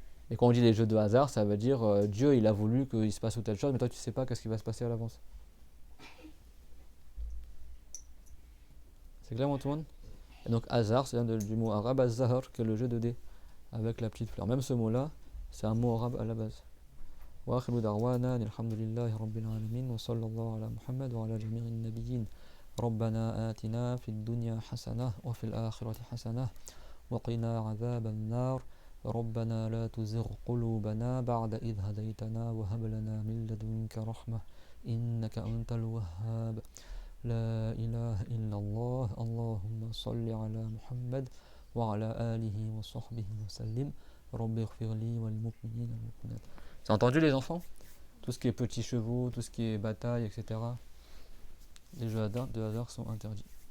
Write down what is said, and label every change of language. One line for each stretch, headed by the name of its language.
French: Et quand on dit les jeux de hasard, ça veut dire Dieu il a voulu qu'il se passe ou telle chose, mais toi tu sais pas qu'est-ce qui va se passer à l'avance. C'est clair, moi, tout le monde? Et donc hasard, c'est du mot arabe az-zahar, que est le jeu de dés avec la petite fleur. Même ce mot-là, c'est un mot arabe à la base.
Arabic: وآخر دعوانا الحمد لله رب العالمين وصلى الله على محمد وعلى جميع النبيين ربنا آتنا في الدنيا حسنة وفي الآخرة حسنة وقنا عذاب النار ربنا لا تزغ قلوبنا بعد إذ هديتنا وهب لنا من لدنك رحمة إنك أنت الوهاب لا إله إلا الله اللهم صل على محمد وعلى آله وصحبه وسلم رب اغفر لي والمؤمنين والمؤمنات.
French: C'est entendu, les enfants? Tout ce qui est petits chevaux, tout ce qui est bataille, etc. Les jeux de hasard sont interdits.